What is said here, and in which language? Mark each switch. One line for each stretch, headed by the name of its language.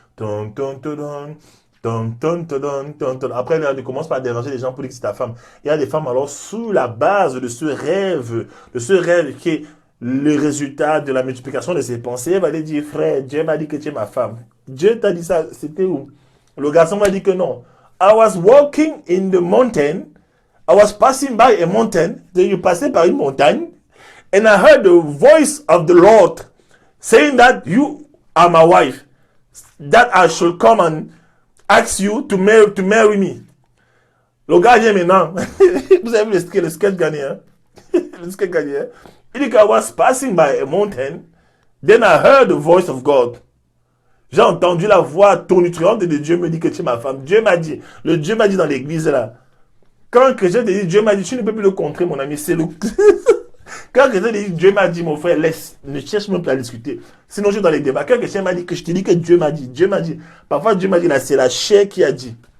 French: Ton, ton, ton, ton, ton, ton, ton, ton, ton, ton. Après, là, tu commences par déranger les gens pour dire que c'est ta femme. Il y a des femmes, alors, sous la base de ce rêve qui est le résultat de la multiplication de ses pensées, elle va lui dire, frère, Dieu m'a dit que tu es ma femme. Dieu t'a dit ça, c'était où? Le garçon m'a dit que non.
English: I was walking in the mountain. I was passing by a mountain.
French: Je passais par une montagne.
English: And I heard the voice of the Lord saying that you are my wife. That I should come and ask you to marry me.
French: Le gars vient maintenant. Vous avez vu le sketch gagné, hein? Le sketch gagné, hein? Il dit que
English: I was passing by a mountain. Then I heard the voice of God.
French: J'ai entendu la voix tonitruante de Dieu me dit que tu es ma femme. Dieu m'a dit. Le Dieu m'a dit dans l'église là. Quand un chrétien te dit Dieu m'a dit, tu ne peux plus le contrer, mon ami. C'est le. Quand un chrétien te dit Dieu m'a dit, mon frère, laisse. Ne cherche même pas à discuter. Sinon, je suis dans les débats. Quand un chrétien m'a dit que je te dis que Dieu m'a dit. Dieu m'a dit. Parfois, Dieu m'a dit là, c'est la chair qui a dit.